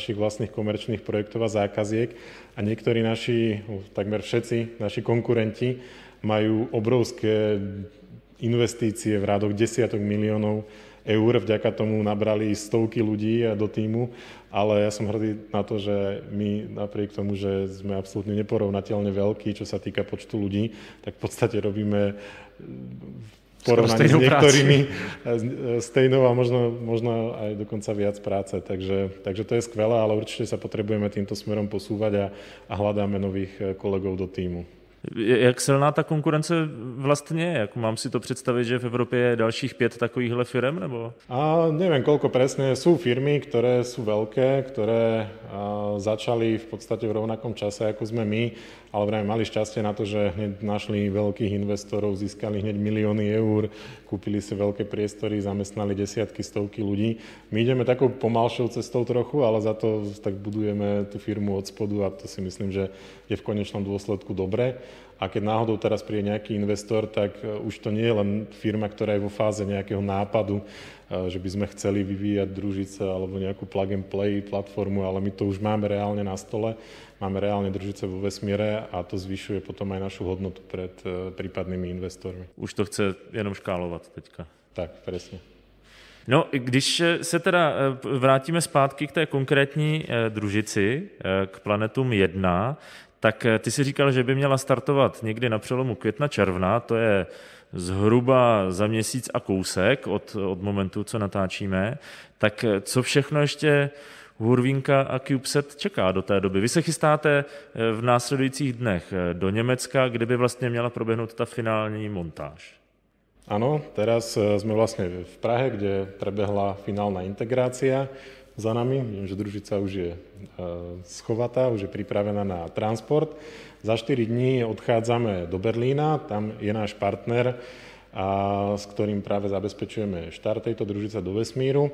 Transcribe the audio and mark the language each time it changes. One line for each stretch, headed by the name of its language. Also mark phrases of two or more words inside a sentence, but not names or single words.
Slovak: našich vlastných komerčných projektov a zákaziek a niektorí naši, takmer všetci naši konkurenti majú obrovské investície v rádoch desiatok miliónov eur, vďaka tomu nabrali stovky ľudí do týmu, ale ja som hrdý na to, že my napriek tomu, že sme absolútne neporovnateľne veľkí, čo sa týka počtu ľudí, tak v podstate robíme porovnaní s niektorými stejnou a možno aj dokonca viac práce. Takže to je skvelé, ale určite sa potrebujeme týmto smerom posúvať a hľadáme nových kolegov do týmu.
Czech: Jak silná ta konkurence vlastně je? Jak mám si to představit, že v Evropě je dalších 5 takovýchhle firm? Nebo?
Slovak: Neviem, koľko presne. Sú firmy, ktoré sú veľké, ktoré začali v podstate v rovnakom čase, ako sme my, ale vraj mali šťastie na to, že hneď našli veľkých investorov, získali hneď milióny eur, kúpili si veľké priestory, zamestnali desiatky, stovky ľudí. My ideme takou pomalšou cestou trochu, ale za to tak budujeme tú firmu od spodu a to si myslím, že je v konečnom dôsledku dobré. A keď náhodou teraz príde nejaký investor, tak už to nie je len firma, ktorá je vo fáze nejakého nápadu, že by sme chceli vyvíjať družice alebo nejakú
English: plug-and-play
Slovak: platformu, ale my to už máme reálne na stole, máme reálne družice vo vesmíre a to zvyšuje potom aj našu hodnotu pred prípadnými investormi.
Czech: Už to chce jenom škálovat teďka.
Slovak: Tak, presne.
Czech: No, když se teda vrátíme zpátky k té konkrétní družici, k Planetum 1, tak ty si říkal, že by měla startovat někdy na přelomu května-června, to je zhruba za měsíc a kousek od momentu, co natáčíme. Tak co všechno ještě Hurvinka a CubeSat čeká do té doby? Vy se chystáte v následujících dnech do Německa, kde by vlastně měla proběhnout ta finální montáž.
Slovak: Áno, teraz sme vlastne v Prahe, kde prebehla finálna integrácia za nami. Viem, že družica už je schovatá, už je pripravená na transport. Za 4 dní odchádzame do Berlína, tam je náš partner, s ktorým práve zabezpečujeme štart tejto družice do vesmíru.